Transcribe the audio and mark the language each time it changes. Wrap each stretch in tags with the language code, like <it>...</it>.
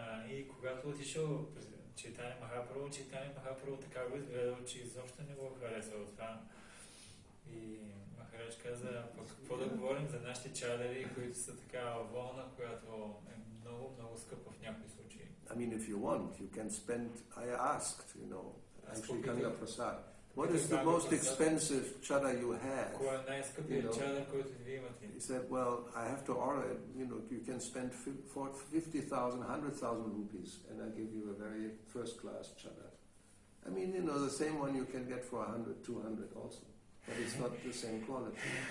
<bg>И когато отишъл Чайтаня Махапрабху така го изгледал, че изобщо не го харесал това. И Махарадж каза, какво да говорим за нашите чадари, които са така волна, която е много, много скъпа в някои случаи.</bg> <en>I mean, if you want, you can spend, I asked, actually Ganga Prasad, what is the most expensive chada you have?</en> <bg>Кой е най-скъпият чадър, който ви имате?</bg> <en>He said, well, I have to order it. You can spend 50,000, 100,000 rupees, and I give you a very first-class chada. I mean, the same one you can get for 100, 200 also, but it's not the same quality.</en>